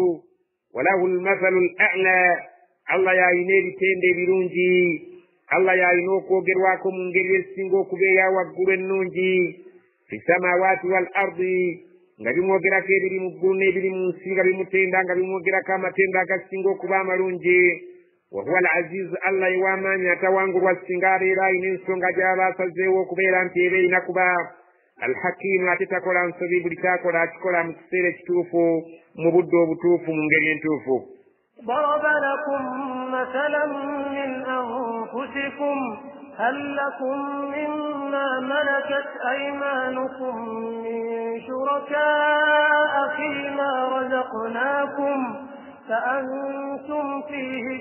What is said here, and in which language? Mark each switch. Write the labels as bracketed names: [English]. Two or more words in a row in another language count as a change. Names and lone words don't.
[Arabic] ولله المثل الأعلى, [Ganda] Allah yalina ebitende ebirungi, Allah yalina okwogerwako mu ngeri esinga okuba eya waggulu ennungi. [Arabic] في السماوات والأرض, [Ganda] nga bimwogerako ebiri mu ggulu n'ebiri mu nsi nga bimutenda nga bimwogerako amatenda agasinga okuba amalungi. [Arabic] وهو العزيز [Ganda] allah ew'amaanyi atawangulwa singa abeera alina ensonga gy'aba asazeewo okubeera nti eba erina kuba. alhakimu ate takola nsobi, buli kyakola akikola mu kiseera ekituufu mu budde obutuufu mu ngeri entuufu. [Arabic] ضرب لكم مثلا من أنفسكم هل لكم مما ملكت أيمانكم من شركاء فيما رزقناكم فأنتم فيه